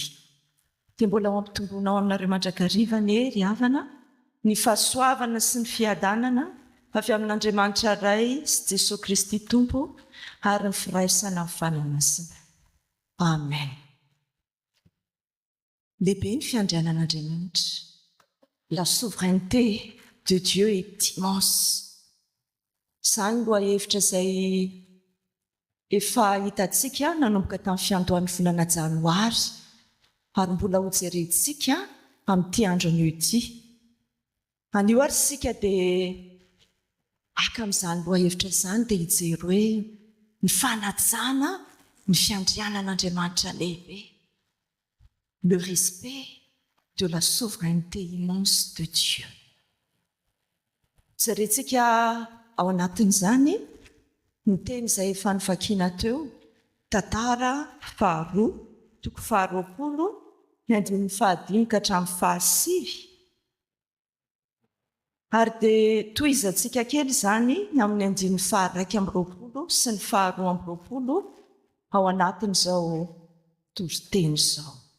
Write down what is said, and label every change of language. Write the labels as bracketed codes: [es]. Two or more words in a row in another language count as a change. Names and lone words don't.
[mg] Dia mbola ao ampitomboana ao aminareo mandrakariva ny hery havana, ny fahasoavana sy ny fiadanana avy amin'Andriamanitra iray sy Jesosy Kristy Tompo ary ny firaisana amin'ny fanamasina. Amen. Lehibe ny fiandrianan'Andriamanitra. [fr] La souveraineté de Dieu est immense. [mg] Izany lohahevitra izay efa hitantsika nanomboka tamin'ny fiandohan'ny volana Janoary ary mbola ho jerentsika amin'ity andro anio ity. Anio ary isika dia aka amin'izany lohahevitra izany dia hijery hoe ny fanajana ny fiandrianan'Andriamanitra lehibe. [fr] Le respect de la souveraineté immense de Dieu. [mg] Jerentsika ao anatin'izany ny teny izay efa nivakiana teo, tantara faharoa, toko faharoapolo, ny andininy fahadimy ka hatramin'ny fahasivy. Ary dia tohizantsika kely izany amin'ny andininy faharaiky amby roapolo sy ny faharoa amby roapolo ao anatin'izao toriteny izao.